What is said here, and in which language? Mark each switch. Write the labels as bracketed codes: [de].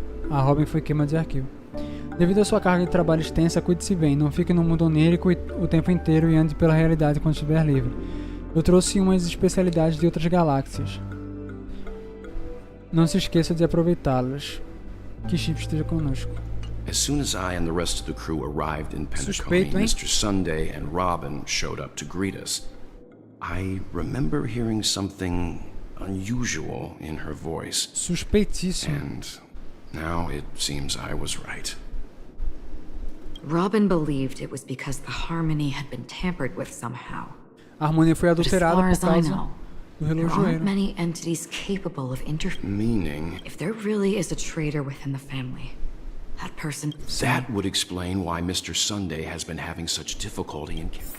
[pt] A Robin foi queima de arquivo. Devido à sua carga de trabalho extensa, cuide-se bem, não fique no mundo onírico o tempo inteiro e ande pela realidade quando estiver livre. Eu trouxe umas especialidades de outras galáxias. Não se esqueça de aproveitá-las. Que Chip esteja conosco. [en] As soon as I and the rest of the crew arrived in Penacony, Mr. Sunday and Robin showed up to greet us. I remember hearing something unusual in her voice. [pt] Suspeitíssimo. [en] And now it seems I was right. Robin believed it was because the harmony had been tampered with somehow. [pt] A harmonia foi adulterada por causa do [en] there aren't [pt] relojoeiro. [en] many entities capable of Meaning? If there really is a traitor within the family, that person... That would explain why Mr. Sunday has been having such difficulty in...